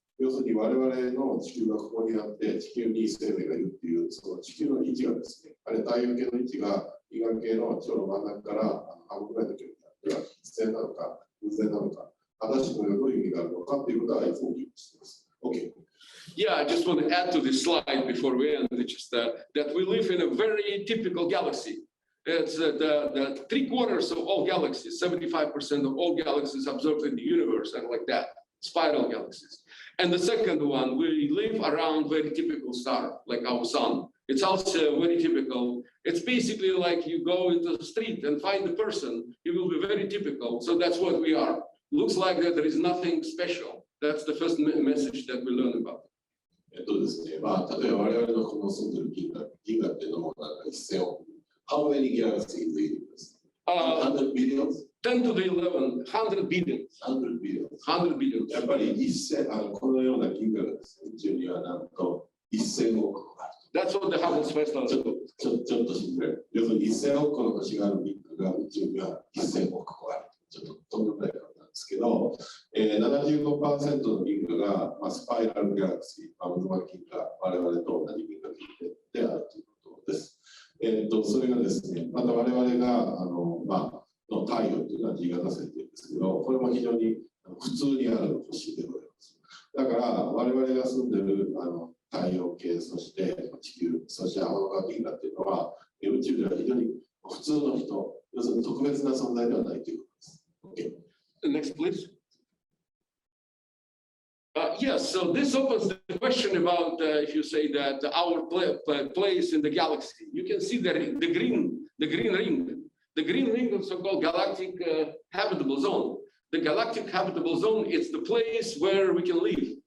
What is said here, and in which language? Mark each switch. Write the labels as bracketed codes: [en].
[ja] 要するに我々の地球がここにあって、地球に生命がいるっていう、その地球の位置がですね、あれ太陽系の位置が銀河系のちょうど真ん中から半分ぐらいの距離にあっては、必然なのか、偶然なのか、果たしてこれがどういう意味があるのかっていうことはいつも議論しています。 [en] OK。 Yeah, I just want to add to this slide before we end, which is that we live in a very typical galaxy. It's the 3/4 of all galaxies, 75% of all galaxies observed in the universe, and like that, spiral galaxies. And the second one, we live around very typical star, like our sun. It's also very typical. It's basically like you go into the street and find a person, it will be very typical. So that's what we are. Looks like that there is nothing special. That's the first message that we learn about. [ja] ですね、まあ、例えば我々のこの住んでる銀河っていうのもなんか1000億。 [en] How many galaxies do you have? 100 billions? 10 to the 11, 100 billion. 100 billion. 100 billion. [ja] やっぱりこのような銀河がですね、宇宙にはなんと1000億個ある。 [en] That's what the Hubble Space Telescope. [ja] ちょっと信じられる。要するに1000億個の星がある銀河が宇宙には1000億個ある。ちょっととんでもないことなんですけど、75% の銀河が、スパイラルギャラクシー、渦巻き銀河、我々と同じ銀河系であるということです。それがですね、また我々がの太陽というのは G 型星というんですけど、これも非常に普通にある星でございます。だから我々が住んでいる太陽系、そして地球、そして天の川銀河っていうのは、宇宙では非常に普通の人、要するに特別な存在ではないということです。 [en] Okay. Next, please. Yes, so this opens the question about if you say that our place in the galaxy. You can see the green ring. The green ring is so-called galactic habitable zone. The galactic habitable zone is the place where we can live.